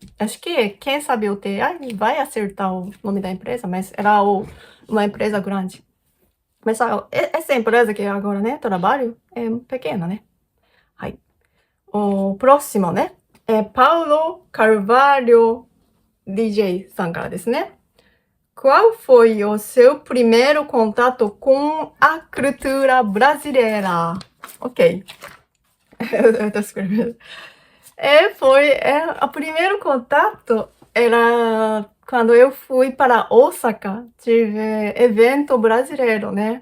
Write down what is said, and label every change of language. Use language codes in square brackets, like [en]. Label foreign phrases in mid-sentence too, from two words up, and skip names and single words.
[pt] Acho que quem sabe o TI vai acertar o nome da empresa, mas era uma empresa grande. Mas essa empresa que agora, né, trabalho é pequena, né? O próximo, né? Paulo Carvalho DJ [ja] さんからですね。 [pt] Qual foi o seu primeiro contato com a cultura brasileira? Ok. Eu tô escrevendo. O primeiro contato era quando eu fui para Osaka, tive evento brasileiro, né?